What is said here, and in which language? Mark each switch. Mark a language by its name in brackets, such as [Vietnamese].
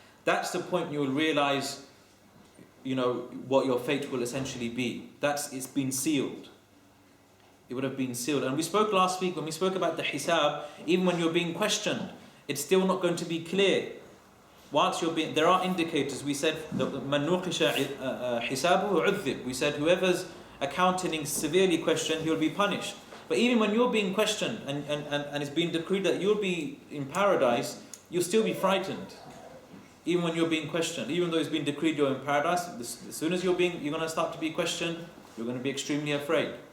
[English] That's the point you will realize, what your fate will essentially be. It's been sealed. It would have been sealed. And we spoke last week when we spoke about the hisab, even when you're being questioned, it's still not going to be clear. Whilst there are indicators. We said, [Arabic] مَنْ نُوقِشَ حِسَابُهُ عُذِّبْ. [English] We said whoever's accounting is severely questioned, he will be punished. But even when you're being questioned and it's been decreed that you'll be in paradise, you'll still be frightened. Even when you're being questioned, even though it's been decreed you're in paradise, as soon as you're going to start to be questioned, you're going to be extremely afraid.